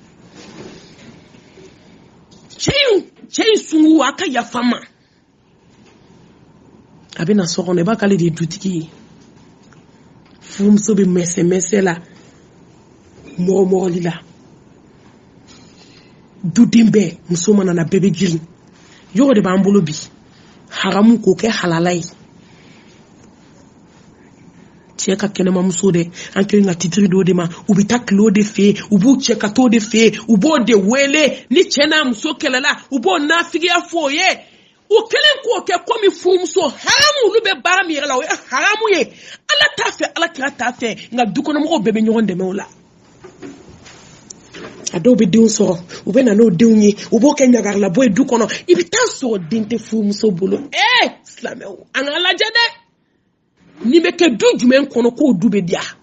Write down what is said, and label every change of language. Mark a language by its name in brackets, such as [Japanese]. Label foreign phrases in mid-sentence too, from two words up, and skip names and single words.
[Bambara] cɛ in sungu a ka yafa ma a bɛ na so kɔnɔ i b'a k'ale de ye dutigi ye furumuso bɛ mɛsɛ la mɔgɔli la duden bɛɛ muso mana na bɛɛ bɛ girin yɔrɔ de b'an bolo bi haramu k'o kɛ halala ye cɛ ka kɛnɛmamuso dɛ an kɛlen ka titiri dɔ de ma u bɛ taa kilo de fɛ u b'u cɛ ka t'o de fɛ u b'o de wele ni cɛ n'a muso kɛlɛla u b'o nafigiya fɔ o ye o kelen ko ke komi furumuso haramu lu be bara mi yɛrɛ la o ye haramu ye ala t'a fɛ ala kira t'a fɛ nka dukɔnɔmɔgɔw bɛɛ bɛ ɲɔgɔn dɛmɛ o la a dɔw bɛ denw sɔrɔ u bɛ na n'o denw ye u b'o kɛ ɲagarila bɔ ye du kɔnɔ i bɛ taa sɔrɔ den tɛ furumuso bolo silamɛw an ka lajɛ dɛ nin bɛ kɛ du jumɛn kɔnɔ k'o du bɛ diya